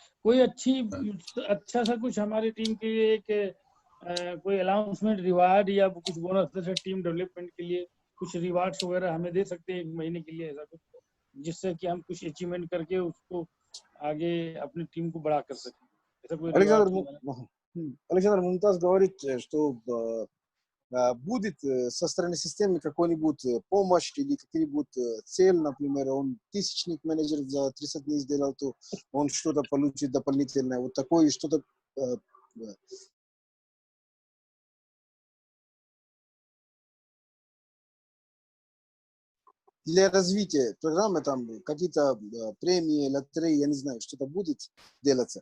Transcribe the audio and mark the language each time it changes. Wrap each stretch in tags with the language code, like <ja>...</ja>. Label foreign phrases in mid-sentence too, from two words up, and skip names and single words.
<hi>कोई अच्छा सा कुछ हमारी टीम के लिए एक कोई अनाउंसमेंट, रिवार्ड या कुछ बोनस जैसे</hi> <en>team development</en> <hi>के लिए कुछ रिवार्ड्स वगैरह हमें दे सकते हैं 1 महीने के लिए, ऐसा कुछ जिससे कि हम कुछ अचीवमेंट करके उसको आगे अपनी टीम को बड़ा कर सकें. ऐसा कोई</hi> <ru>Александр, Мумтаз говорит, что будет со стороны системы какой-нибудь помощь или какие-нибудь цель, например, он тысячник менеджер за 30 дней сделал, то он что-то получит дополнительное. Вот такое что-то для развития программы, там какие-то премии, лотереи, я не знаю, что-то будет делаться.</ru>